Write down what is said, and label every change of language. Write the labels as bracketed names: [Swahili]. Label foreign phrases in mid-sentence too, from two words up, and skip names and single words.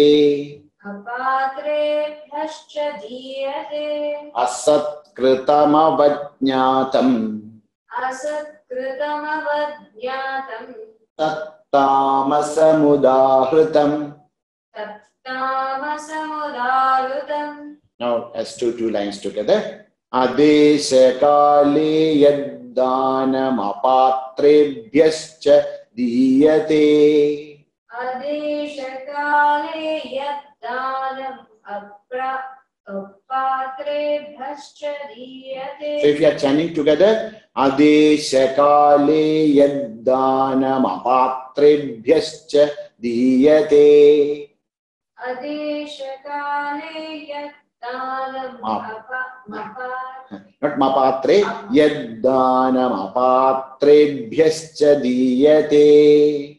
[Sanskrit] अपात्रेभ्यश्च दीयते. असत्कृतमवज्ञातम्. असत्कृतमवज्ञातम्. तत्तामसमुदाहृतम्. तत्तामसमुदाहृतम्. [English] Now let's do two lines together. [Sanskrit] अदेशकाले यद्दानम् अपात्रेभ्यश्च दीयते. अदेशकाले यद्दानम् अपात्रेभ्यश्च दीयते. [English] So if you are chanting together, [Sanskrit] अदेशकाले यद्दानम् अपात्रेभ्यश्च दीयते. अदेशकाले यद्दानम् Not मपात्रे, यद्दानम् अपात्रेभ्यश्च दीयते.